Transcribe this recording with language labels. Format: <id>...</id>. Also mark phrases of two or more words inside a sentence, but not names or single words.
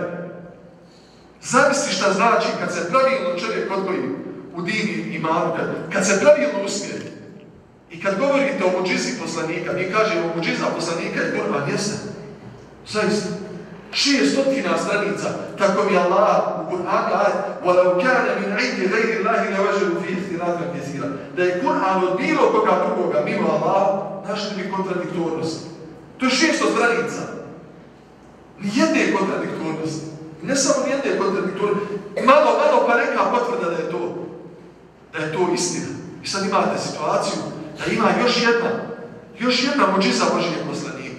<bs>Zamisli šta znači kad se pravilno čovjek odgoji u dini imanu, kad se pravilno usmjeri. I kad govorite o muđizi poslanika, mi kažemo muđiza poslanika je Kur'an, jeste? Zaista. 600 stranica, tako mi Allah u Kur'anu kaže:</bs> <ar>وَلَوْ كَانَ مِنْ عِنْدِ غَيْرِ اللَّهِ لَوَجَدُوا فِيهِ اخْتِلَافًا كَثِيرًا.</ar> <bs>Da je Kur'an od bilo koga drugoga mimo Allaha, našli bi kontradiktornost. To je 600 stranica. Nijedne kontradiktornosti. Ne samo nijedne kontradiktornosti. Malo pa neka potvrda da je to istina. I sad imate situaciju da ima još jedna muđiza Božijeg poslanika.</bs>